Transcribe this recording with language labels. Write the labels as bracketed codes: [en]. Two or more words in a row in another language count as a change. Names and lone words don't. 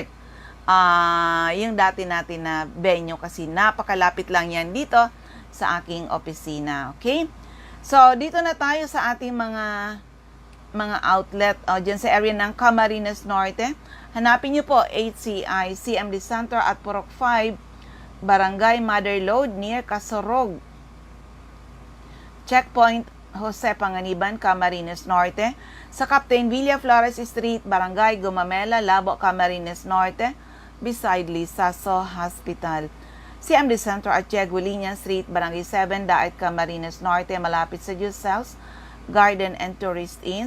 [tl] Yung dati natin na venue kasi napakalapit lang yan dito sa aking opisina. Okay? So, dito na tayo sa ating mga outlet dyan sa area ng Camarines Norte. Hanapin nyo po HCI CMD Center at Purok 5, Barangay Mother Lode near Casorog. Checkpoint Jose Panganiban, Camarines Norte. Sa Captain Villa Flores Street, Barangay Gumamela, Labo, Camarines Norte, beside Lisaso Hospital. CMD Center at Jeguilian Street, Barangay 7, Daet, Camarines Norte, malapit sa Giselle's Garden and Tourist Inn.